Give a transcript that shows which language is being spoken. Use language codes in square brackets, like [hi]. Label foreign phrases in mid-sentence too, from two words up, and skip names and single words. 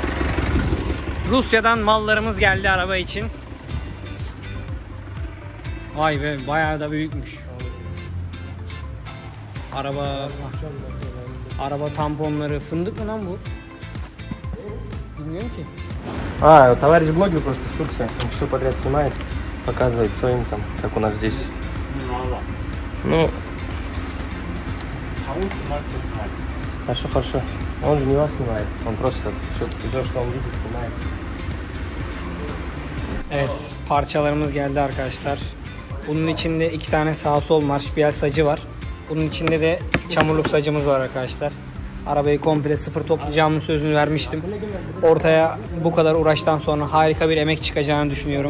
[tr] Rusya'dan mallarımız geldi araba için. Vay be bayağı da büyükmüş. Araba tamponları fındık mı lan bu? Bilmiyorum ki. [ru] Товарищ блогер просто в Турции. Он все подряд снимает, показывает своим там, как у нас здесь. Ну, хорошо. Он же не вас снимает. Он просто все, что он видит, снимает. [tr] Evet, parçalarımız geldi arkadaşlar. Bunun içinde 2 tane sağ sol marşpiyel sacı var. Bunun içinde de çamurluk sacımız var arkadaşlar. Arabayı komple sıfır toplayacağımın sözünü vermiştim. Ortaya bu kadar uğraştan sonra harika bir emek çıkacağını düşünüyorum.